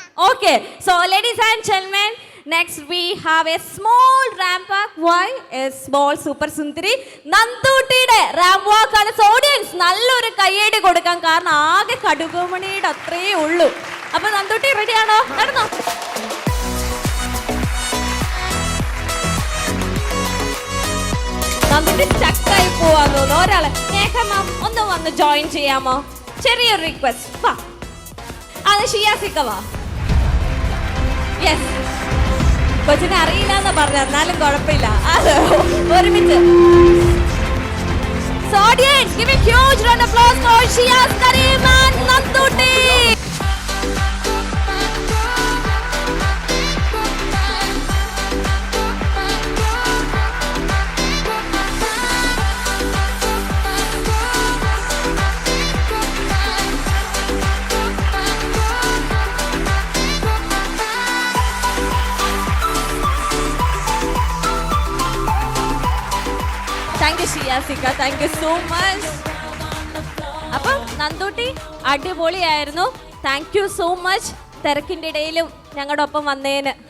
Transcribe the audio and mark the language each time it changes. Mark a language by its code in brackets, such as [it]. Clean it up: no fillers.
[en] Okay, so ladies and gentlemen, next we have a small ramp walk. Why? A small super sundari Nandutide ramp walk ആണ്. [ml] audience നല്ലൊരു കയ്യടി കൊടുക്കാൻ. കാരണം ആകെ കടുകുമണിയുടെ അത്രേ ഉള്ളൂ. അപ്പോൾ നന്ദൂട്ടി റെഡി ആണോ? നടന്നോ. നന്ദൂട്ടി സ്റ്റക്കായി പോവാന്ന് തോന്നുന്നു. ഒരാളെ മേഘമാം ഒന്ന് വന്ന് ജോയിൻ ചെയ്യാമോ? ചെറിയൊരു റിക്വസ്റ്റ്. വാ, അത് ഷിയാസിക്ക വാ. Yes. കൊച്ചിനെ അറിയില്ല എന്ന് പറഞ്ഞു, എന്നാലും കുഴപ്പമില്ല. അത് ഒരുമിച്ച്. [en] So audience, give a huge round of applause for Shiaz Karim and Nanduti. Thank you Shiyasika, thank you so much. [ml] അപ്പം നന്ദൂട്ടി അടിപൊളിയായിരുന്നു. [en] thank you so much [ml] തിരക്കിൻ്റെ ഇടയിലും ഞങ്ങളുടെ ഒപ്പം വന്നേന്.